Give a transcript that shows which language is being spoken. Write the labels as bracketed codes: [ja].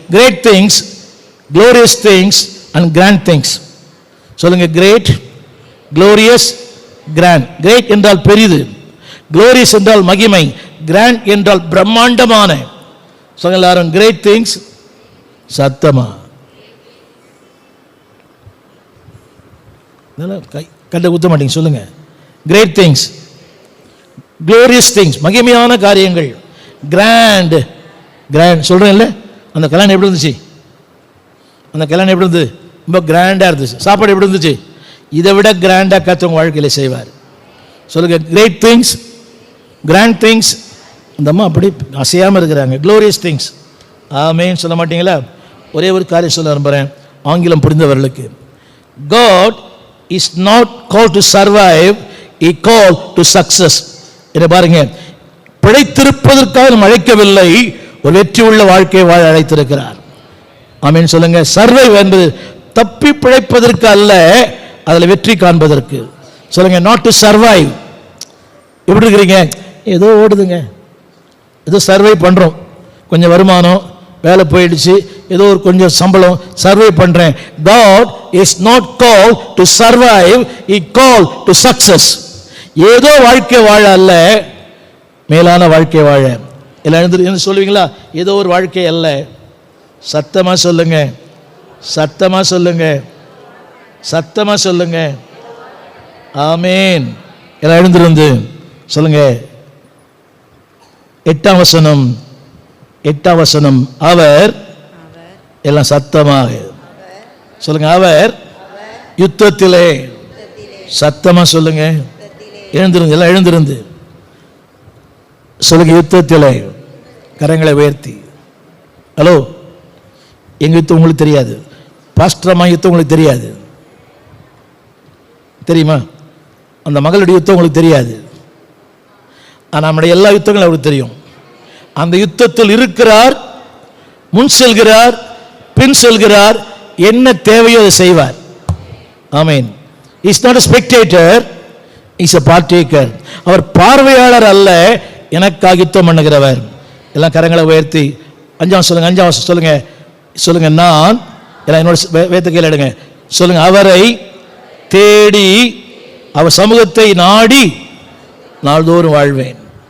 [en] Great things, glorious things and grand things. [ta] சொல்லுங்க [en] Great, glorious, grand. [ta] Great என்றால் பெரிது, glorious என்றால் மகிமை, grand என்றால் பிரம்மாண்டமான. சொல்லுங்க எல்லாரும் [en] Great things. [ta] சத்தமா கண்ட குத்த மாட்டீங்க. சொல்லுங்க [en] great things, glorious things, [ta] மகிமையான காரியங்கள். கிராண்ட், கிராண்ட் சொல்றேன் இல்லை. அந்த கல்யாணம் எப்படி இருந்துச்சு? அந்த கல்யாணம் எப்படி இருந்தது? ரொம்ப கிராண்டாக இருந்துச்சு. சாப்பாடு எப்படி இருந்துச்சு? இதை விட கிராண்டாக கத்தவங்க வாழ்க்கையில் செய்வார். சொல்லுங்க [en] Great things, grand things. [ta] அந்த அம்மா அப்படி அசையாமல் இருக்கிறாங்க. [en] Glorious things. [ta] ஆமேன்னு சொல்ல மாட்டீங்களா? ஒரே ஒரு காரியம் சொல்ல விரும்புகிறேன் ஆங்கிலம் புரிந்தவர்களுக்கு. [en] God is not called to survive, he called to success. [ta] இதை பாருங்க, பிழைத்திருப்பதற்காக நம்ம அழைக்கவில்லை, ஒரு வெற்றி உள்ள வாழ்க்கையை வாழ அழைத்திருக்கிறார். ஆமீன் சொல்லுங்க. சர்வைவ் என்பது தப்பி பிழைப்பதற்கு அல்ல, அதில் வெற்றி காண்பதற்கு. சொல்லுங்க [en] Not to survive. [ta] எப்படி இருக்கிறீங்க? ஏதோ ஓடுதுங்க, ஏதோ சர்வை பண்ணுறோம், கொஞ்சம் வருமானம், வேலை போயிடுச்சு, ஏதோ ஒரு கொஞ்சம் சம்பளம், சர்வை பண்ணுறேன். [en] God is not called to survive, he called to success. [ta] ஏதோ வாழ்க்கை வாழ அல்ல, மேலான வாழ்க்கை வாழ. எல்லாம் என்ன சொல்லுவீங்களா? ஏதோ ஒரு வாழ்க்கை அல்ல. சத்தமா சொல்லுங்க, சத்தமா சொல்லுங்க, சத்தமா சொல்லுங்க. ஆமேன். எல்லாம் எழுந்திருந்து சொல்லுங்க. 8ஆம் வசனம், 8ஆம் வசனம். அவர், எல்லாம் சத்தமாக சொல்லுங்க. அவர் யுத்தத்திலே. சத்தமா சொல்லுங்க. எழுந்திருந்து, எல்லாம் எழுந்திருந்து சொல்லுங்க. யுத்தத்திலே. கரங்களை உயர்த்தி. ஹலோ, எங்க யுத்தம் உங்களுக்கு தெரியாது, பாஸ்டரமா யுத்தம் உங்களுக்கு தெரியாது, தெரியுமா? அந்த மகளுடைய யுத்தம் உங்களுக்கு தெரியாது. ஆனால் நம்முடைய எல்லா யுத்தங்களும் அவருக்கு தெரியும். அந்த யுத்தத்தில் இருக்கிறார், முன் செல்கிறார், பின் செல்கிறார், என்ன தேவையோ அதை செய்வார். ஆமீன். [en] Is not a spectator, is a partaker. [ta] அவர் பார்வையாளர் அல்ல, எனக்காக யுத்தம் பண்ணுகிறவர். எல்லாம் கரங்களை உயர்த்தி 5ஆம் சொல்லுங்க. 5ஆம் சொல்லுங்க. சொல்லுங்க நான், எல்லாம் என்னோட வேத்த கையில் எடுங்க. சொல்லுங்க அவரை தேடி, அவர் சமூகத்தை நாடி நாள்தோறும் வாழ்வேன்.